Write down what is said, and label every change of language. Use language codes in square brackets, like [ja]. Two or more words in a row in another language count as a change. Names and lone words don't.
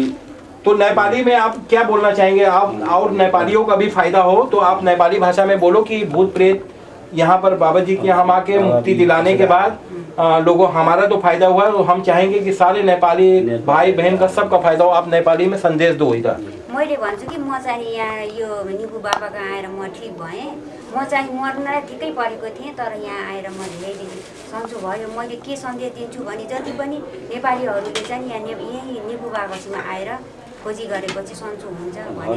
[hi] तो नेपाली में आप क्या बोलना चाहेंगे? आप और नेपालियों का भी फायदा हो तो आप नेपाली भाषा में बोलो कि भूत प्रेत यहाँ पर बाबा जी के यहाँ आके मुक्ति दिलाने के बाद लोगों हमारा तो फायदा हुआ, तो हम चाहेंगे कि सारे नेपाली भाई बहन का सबका फायदा हो। आप नेपाली में संदेश दो इधर। [ne] मैले भन्छु कि म चाहिँ यहाँ यो निपु बाबाको आएर म ठिक भएँ। म चाहिँ मर्नलाई ठिकै परेको थिएँ, तर यहाँ आएर म धेरै दिन सन्चो भयो। मैले के सन्देश दिन्छु भने जति पनि नेपालीहरूले चाहिँ यहाँ यही निपु बाबासँग आएर खोजी गरेपछि सन्चो हुन्छ भनेर।